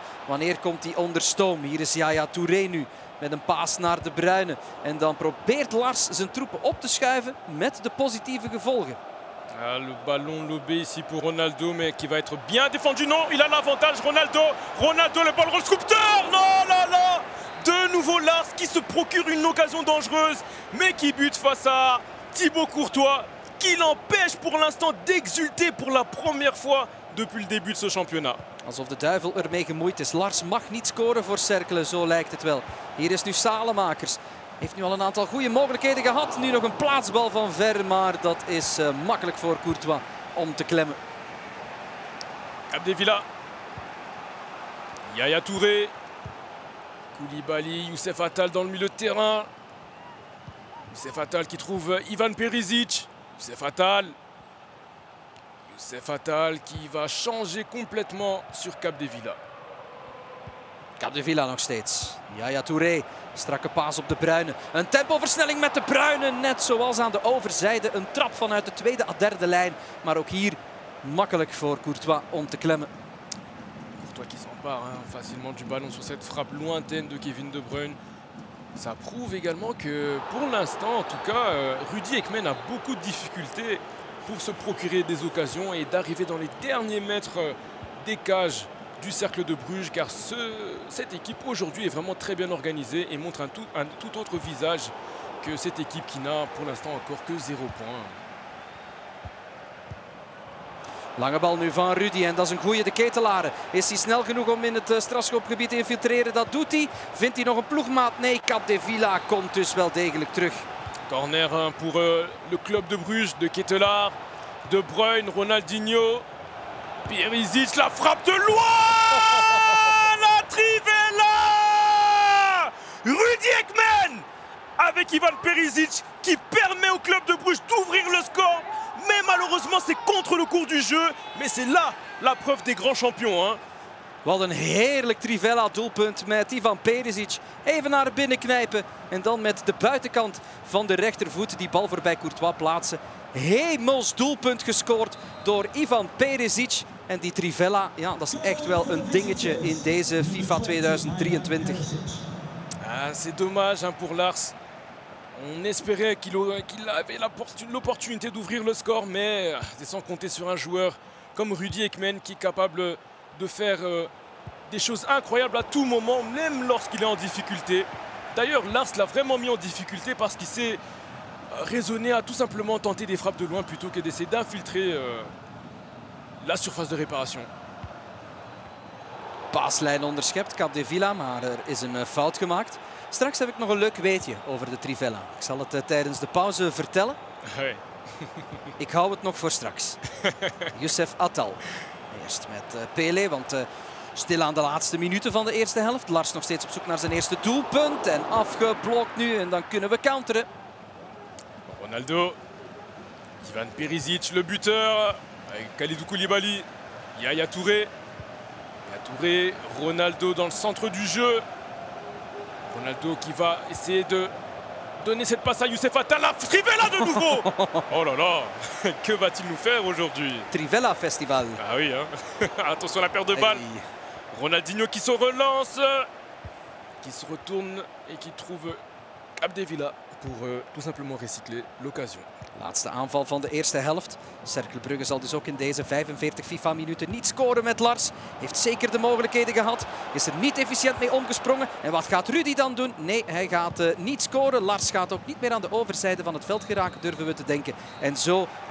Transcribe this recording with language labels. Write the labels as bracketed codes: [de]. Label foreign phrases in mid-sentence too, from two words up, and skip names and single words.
[nl] Wanneer komt hij onder stoom? Hier is Yaya Touré nu met een paas naar De Bruyne. En dan probeert Lars zijn troepen op te schuiven met de positieve gevolgen. [fr] Ah, le ballon lobé ici pour Ronaldo, mais qui va être bien défendu. Non, il a l'avantage, Ronaldo. Ronaldo, le ballon sculpteur. Non, là, là. De nouveau Lars qui se procure une occasion dangereuse, mais qui bute face à Thibaut Courtois, qui l'empêche pour l'instant d'exulter pour la première fois depuis le début de ce championnat. [nl] Alsof de duivel ermee gemoeid is. Lars mag niet scoren voor Cercle, zo lijkt het wel. Hier is nu Salemakers. Heeft nu al een aantal goede mogelijkheden gehad. Nu nog een plaatsbal van ver, maar dat is makkelijk voor Courtois om te klemmen. Capdevila. Yaya Touré. [fr] Koulibaly, Youssef Attal dans le milieu de terrain. Youssef Attal qui trouve Ivan Perisic. Youssef Attal qui va changer complètement sur Capdevila. [nl] Capdevila nog steeds. Yaya Touré. Strakke paas op De Bruyne. Een tempoversnelling met De Bruyne. Net zoals aan de overzijde. Een trap vanuit de tweede à derde lijn. Maar ook hier makkelijk voor Courtois om te klemmen. [fr] Courtois qui s'empare facilement du ballon sur cette frappe lointaine de Kevin De Bruyne. Ça prouve également que pour l'instant, en tout cas, Rudy Ekman a beaucoup de difficultés pour se procurer des occasions et d'arriver dans les derniers mètres des cages du Cercle de Bruges, car cette équipe aujourd'hui est vraiment très bien organisée et montre un tout autre visage que cette équipe qui n'a pour l'instant encore que 0 point. [nl] Lange bal nu van Rudy en dat is een goeie. De Ketelaren. Is hij snel genoeg om in het strafschopgebied te infiltreren? Dat doet hij. Vindt hij nog een ploegmaat? Nee, Capdevila komt dus wel degelijk terug. [fr] Corner pour le club de Bruges, de Ketelaar, De Bruyne, Ronaldinho. Perisic, la frappe de loin. La Trivela. Rudy Ekman avec Ivan Perisic qui permet au club de Bruges d'ouvrir le score. Mais malheureusement, c'est contre le cours du jeu. Mais c'est là la preuve des grands champions. Hein. [nl] Wat een heerlijk Trivela-doelpunt met Ivan Perisic. Even naar binnen knijpen en dan met de buitenkant van de rechtervoet die bal voorbij Courtois plaatsen. Hemels doelpunt gescoord door Ivan Perisic. En die Trivela, ja, dat is echt wel een dingetje in deze FIFA 2023. [fr] Ah, c'est dommage hein, pour Lars. On espérait qu'il avait l'opportunité d'ouvrir le score, mais c'est sans compter sur un joueur comme Rudy Ekman qui est capable de faire des choses incroyables à tout moment, même lorsqu'il est en difficulté. D'ailleurs, Lars l'a vraiment mis en difficulté parce qu'il s'est raisonné à tout simplement tenter des frappes de loin plutôt que d'essayer d'infiltrer la surface de réparation. [nl] Paaslijn onderschept, Capdevila, maar er is een fout gemaakt. Straks heb ik nog een leuk weetje over de Trivela. Ik zal het tijdens de pauze vertellen. [fr] Ouais. [nl] Ik hou het nog voor straks. Youssef Attal. Eerst met Pelé, want stil aan de laatste minuten van de eerste helft. Lars nog steeds op zoek naar zijn eerste doelpunt. En afgeblokt nu en dan kunnen we counteren. Ronaldo. Ivan Perisic, [fr] le buteur. Avec Kalidou Koulibaly. Yaya Touré. Touré, Ronaldo dans le centre du jeu. Ronaldo qui va essayer de donner cette passe à Youssef Attal. La Trivela de nouveau. Oh là là, que va-t-il nous faire aujourd'hui? Trivela Festival. Ah oui, hein. Attention à la perte de balle. Hey. Ronaldinho qui se relance, qui se retourne et qui trouve Capdevila pour tout simplement recycler l'occasion. [nl] Laatste aanval van de eerste helft. Cercle Brugge zal dus ook in deze 45 FIFA-minuten niet scoren met Lars. Heeft zeker de mogelijkheden gehad. Is er niet efficiënt mee omgesprongen. En wat gaat Rudy dan doen? Nee, hij gaat niet scoren. Lars gaat ook niet meer aan de overzijde van het veld geraken, durven we te denken.